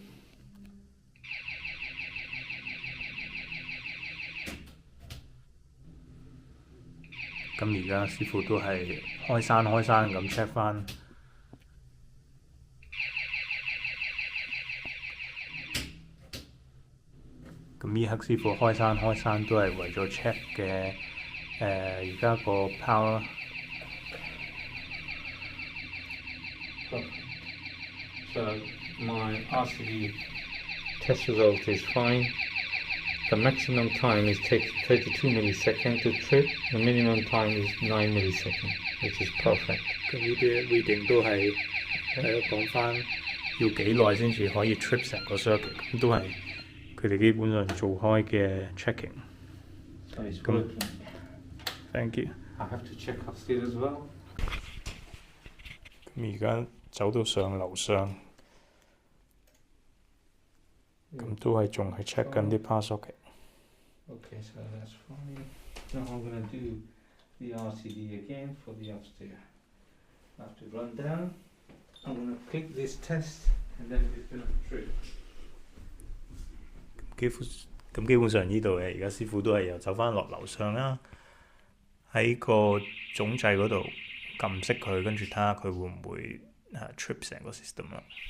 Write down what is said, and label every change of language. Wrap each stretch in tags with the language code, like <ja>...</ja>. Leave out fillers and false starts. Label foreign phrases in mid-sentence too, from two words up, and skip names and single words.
<yue>咁而家師傅都係開閂咁 check 翻。咁呢刻師傅開閂都係為咗 check 嘅而家個 power。</yue> <en>So my RCD test result is fine. The maximum time is takes 32 milliseconds to trip. The minimum time is 9 milliseconds, which is perfect.</en> <yue>咁呢啲 reading 都係講翻要幾耐先至可以 trip 成個 circuit， 咁都係佢哋基本上做開嘅 checking。</yue> <en>So it's working. Thank you. I have to check upstairs as well.</en> <yue>咁而家走到上樓上，咁都係仲係 check 緊啲</yue> <en>power socket。 Okay, so that's fine. Now I'm going to do the RCD again for the upstairs. I have to run down. I'm going to click this test, and then it's going to trip.</en> <yue>基本上呢度嘅而家師傅都係又走翻落樓上啦，喺個總掣嗰度撳熄佢，跟住睇下佢會唔會trip 成個 system 啦。</yue>